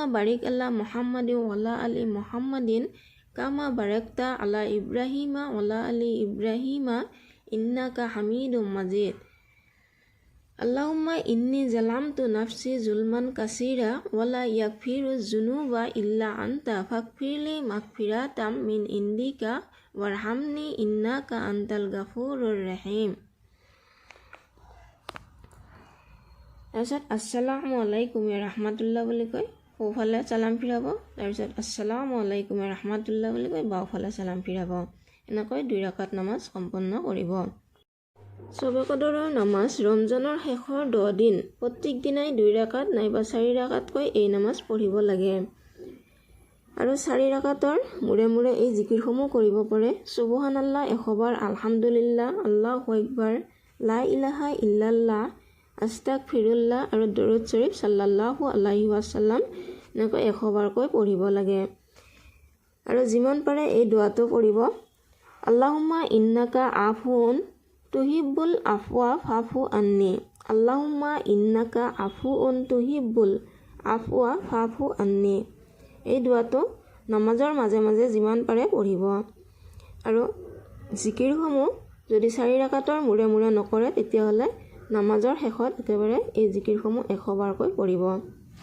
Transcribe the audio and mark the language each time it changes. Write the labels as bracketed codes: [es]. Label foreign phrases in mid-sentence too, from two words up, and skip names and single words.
[ar] بارك على محمد وعلى آل محمد كما باركت على إبراهيم وعلى آل إبراهيم إنك حميد مجيد اللهم إني ظلمت نفسي ظلما كثيرا ولا يغفر الذنوب إلا أنت فاغفر لي مغفرة من عندك وارحمني إنك أنت الغفور الرحيم. [as] তাৰপিছত [ar] السلام عليكم رحمة الله [as] বুলি কৈ সোঁফালে চালাম ফিৰাব, তাৰপিছত [ar] السلام عليكم رحمة الله [as] বুলি কৈ বাওঁফালে চালাম ফিৰাব। এনেকৈ 2 ৰাকাত নামাজ সম্পন্ন কৰিব। শবে কদৰৰ নামাজ ৰমজানৰ শেষৰ 10 দিন প্ৰত্যেক দিনাই 2 ৰাকাত নাইবা 4 ৰাকাতকৈ এই নামাজ পঢ়িব লাগে আৰু 4 ৰাকাতৰ মূৰে মূৰে এই জিকিৰসমূহ কৰিব পাৰে। সুবহানাল্লাহ 100 বাৰ, [ar] الحمد لله الله أكبر لا إله إلا الله, [as] আস্তাগফিৰুল্লাহ আৰু দৰুদ শৰীফ [ar] صلى الله عليه وسلم [as] এনেকৈ 100 বাৰকৈ পঢ়িব লাগে। আৰু যিমান পাৰে এই দোৱাটো পঢ়িব, [ar] اللهم إنك عفو تحب العفو فاعف عني اللهم إنك عفو تحب العفو فاعف عني. [as] এই দোৱাটো নামাজৰ মাজে মাজে যিমান পাৰে পঢ়িব। আৰু জিকিৰসমূহ যদি 4 ৰাকাতৰ মূৰে মূৰে নকৰে তেতিয়াহ'লে নামাজৰ শেষত একেবাৰে এই জিকিৰসমূহ 100 বাৰকৈ পঢ়িব।